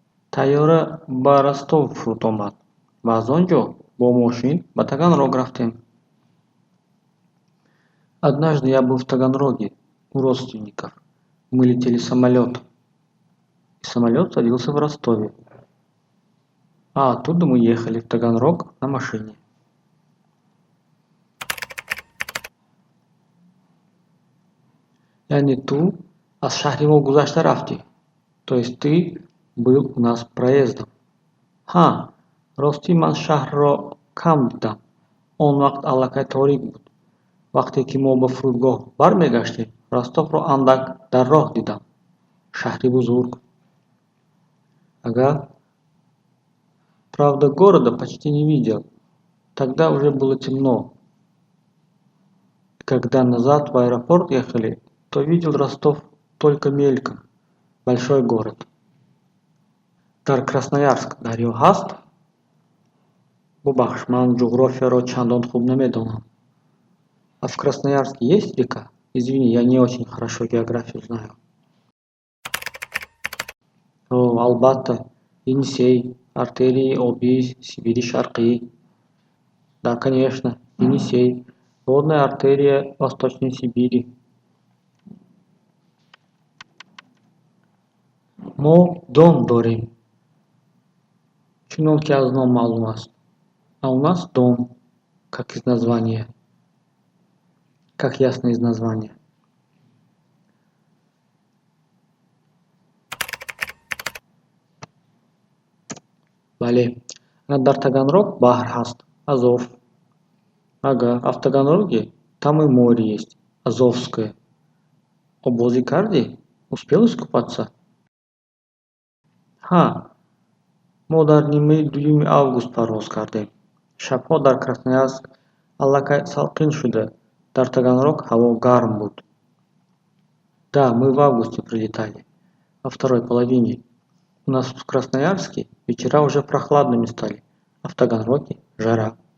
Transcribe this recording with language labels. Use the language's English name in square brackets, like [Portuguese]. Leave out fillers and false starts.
[Tajik] Тайёра ба Ростов фуруд омад ва аз он ҷо бо мошин ба Таганрог рафтем. [Russian] Однажды я был в Таганроге у родственников. Мы летели самолетом, и самолет садился в Ростове. А оттуда мы ехали в Таганрог на машине. [Tajik] Яъне ту аз шаҳри мо гузашта рафтӣ. [Russian] То есть ты был у нас проездом. [Tajik] Ҳа, ростӣ ман шаҳрро кам дидам. Он вақт аллакай торик буд. Вақте ки мо ба фурудгоҳ бармегаштем, Ростовро андак дар роҳ дидам. Шаҳри бузург. Ага. [Russian] Правда, города почти не видел. Тогда уже было темно. Когда назад в аэропорт ехали, то видел Ростов только мельком. Большой город. [Tajik] Дар Красноярск дарё ҳаст? Бубахш, ман ҷуғрофияро чандон хуб намедонам. [Russian] А в Красноярске есть река? Извини, я не очень хорошо географию знаю. [Tajik] О, албатта. Енисей, артерии Оби, Сибири Шарқӣ. [Russian] Да, конечно, Енисей. Водная артерия Восточной Сибири. [Tajik] Мо Дон дорем. Чунон ки аз ном маълум аст. [Russian] А у нас Дон, как из названия. Как ясно из названия. [Tajik] Бале. Дар Таганрог баҳр ҳаст. Азов. [Russian] Ага, а в Таганроге там и море есть. Азовское. [Tajik] Обози карди? [Russian] Успел искупаться? [Tajik] Ҳа, мо дар нимаи дуюми август парвоз кардем. Шабҳо дар Красноярск аллакай салқин шуда, дар Таганрог ҳаво гарм буд. [Russian] Да, мы в августе прилетали, во второй половине. У нас в Красноярске вечера уже прохладными стали, а в Таганроге жара.